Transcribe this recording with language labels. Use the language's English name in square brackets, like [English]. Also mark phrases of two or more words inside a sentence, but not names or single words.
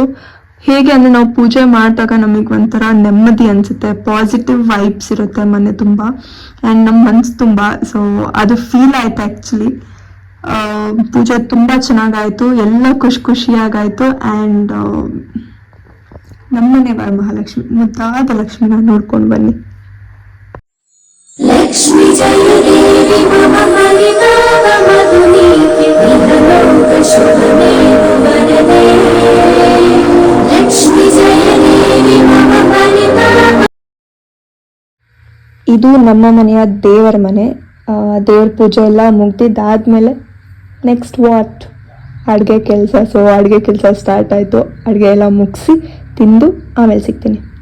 [Kannada] ಹೇಗೆ ಅಂದ್ರೆ, ನಾವು ಪೂಜೆ ಮಾಡಿದಾಗ ನಮಗೆ ಒಂಥರ ನೆಮ್ಮದಿ ಅನ್ಸುತ್ತೆ, [English] positive vibes [Kannada] ಇರುತ್ತೆ ಮನೆ ತುಂಬಾ, ಅಂಡ್ ನಮ್ಮ ಮನ್ಸು ತುಂಬಾ. ಸೊ ಅದು ಫೀಲ್ ಆಯ್ತು ಆಕ್ಚುಲಿ. ಪೂಜೆ ತುಂಬಾ ಚೆನ್ನಾಗಾಯ್ತು, ಎಲ್ಲ ಖುಷಿಯಾಗಾಯ್ತು. ಅಂಡ್ ನಮ್ಮನೆ ವರಮಹಾಲಕ್ಷ್ಮಿ, ಮುದ್ದಾದ ಲಕ್ಷ್ಮಿನ ನೋಡ್ಕೊಂಡು ಬನ್ನಿ. [Sanskrit] लक्ष्मी जय देवी मम परिताप मधुनीति विहलोक शुभमे वरदे लक्ष्मी जय देवी मम परिताप. [Kannada] ಇದು ನಮ್ಮ ಮನೆಯ ದೇವರ ಮನೆ. ದೇವ್ರ ಪೂಜೆ ಎಲ್ಲ ಮುಗ್ದಿದ್ದಾದ್ಮೇಲೆ [English] next what, [Kannada] ಅಡುಗೆ ಕೆಲಸ. ಸೊ ಅಡುಗೆ ಕೆಲಸ ಸ್ಟಾರ್ಟ್ ಆಯಿತು. ಅಡುಗೆ ಎಲ್ಲ ಮುಗಿಸಿ ತಿಂದು ಆಮೇಲೆ ಸಿಗ್ತೀನಿ.